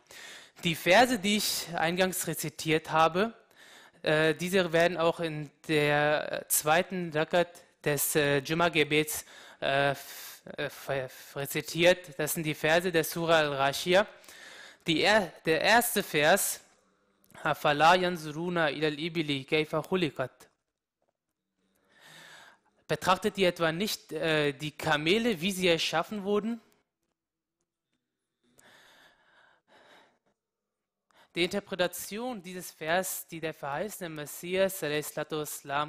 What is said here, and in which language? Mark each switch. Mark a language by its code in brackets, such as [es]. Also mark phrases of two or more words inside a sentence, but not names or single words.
[de] Die Verse, die ich eingangs rezitiert habe, diese werden auch in der zweiten Rakat des Jumma-Gebets rezitiert. Das sind die Verse der Surah Al-Rashiyah. Der erste Vers, [ar] أَفَلَا يَنْظُرُونَ إِلَى الْإِبِلِ كَيْفَ خُلِقَتْ. [de] Betrachtet ihr etwa nicht die Kamele, wie sie erschaffen wurden? Die Interpretation dieses Vers, die der verheißene Messias a.s.